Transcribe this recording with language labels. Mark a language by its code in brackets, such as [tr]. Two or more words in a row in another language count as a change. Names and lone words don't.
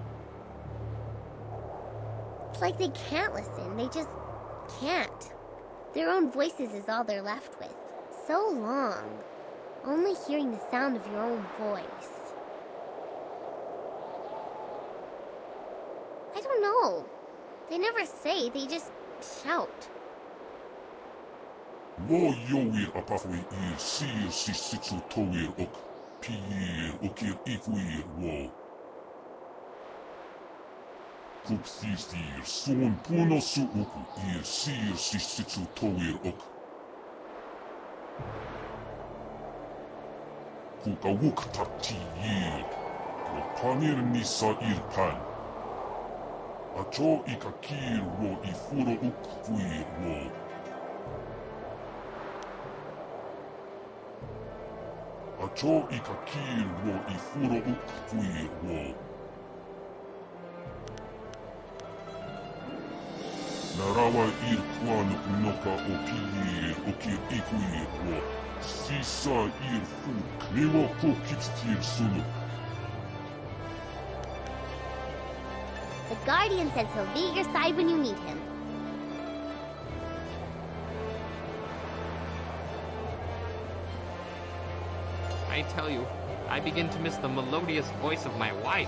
[en] It's like they can't listen, they just can't. Their own voices is all they're left with. So long, only hearing the sound of your own voice. I don't know. They never say, they just shout. Lo yoir apafwe ir sir sisitsu toir ok piir okir ikuir wo. Kupthithir son puno su uku ir sir sisitsu toir ok. Kukawuk takti yir, lo panir nisa ir pan. Acho ikakir wo ifuro uk kuir wo. Acho ikakir wo ifuro uk kuir wo. Narawa ir kuan noka o piir okir ikuir wo. Sisa ir fuk newa kokitstir sunu. The Guardian says he'll be at your side when you meet him. I tell you, I begin to miss the melodious voice of my wife.